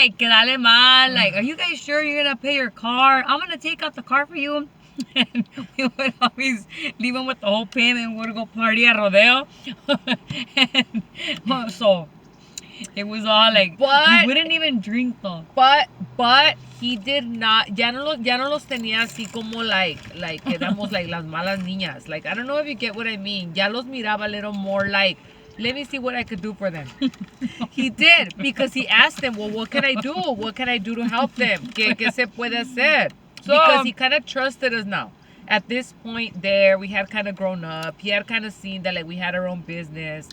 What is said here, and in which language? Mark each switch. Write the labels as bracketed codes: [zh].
[en] like que dale mal. Like, "Are you guys sure you're gonna pay your car? I'm gonna take out the car for you. And we would always leave him with the whole payment and we'd go party at Rodeo. And, well, so it was all like, But- we wouldn't even drink though. [es] But he did not, ya no los tenía así como like éramos like las malas niñas. [en] Like, I don't know if you get what I mean. Ya los miraba a little more like, let me see what I could do for them. He did, because he asked them, well, what can I do? What can I do to help them? ¿Qué se puede hacer? Because he kind of trusted us now. At this point there, we had kind of grown up. He had kind of seen that like we had our own business.